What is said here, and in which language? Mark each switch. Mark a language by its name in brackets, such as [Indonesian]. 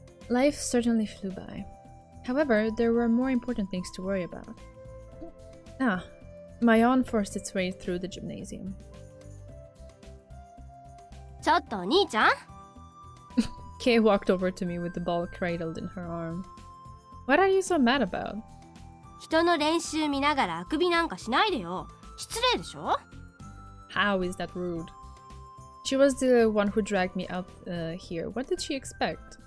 [English] Life certainly flew by. However, there were more important things to worry about. Ah, my yawn forced its way through the gymnasium. [Japanese] ちょっとお兄ちゃん? [English] Kei walked over to me with the ball cradled in her arm. What are you so mad about? [Japanese] 人の練習見ながらあくびなんかしないでよ。失礼でしょ? [English] How is that rude? She was the one who dragged me out here. What did she expect?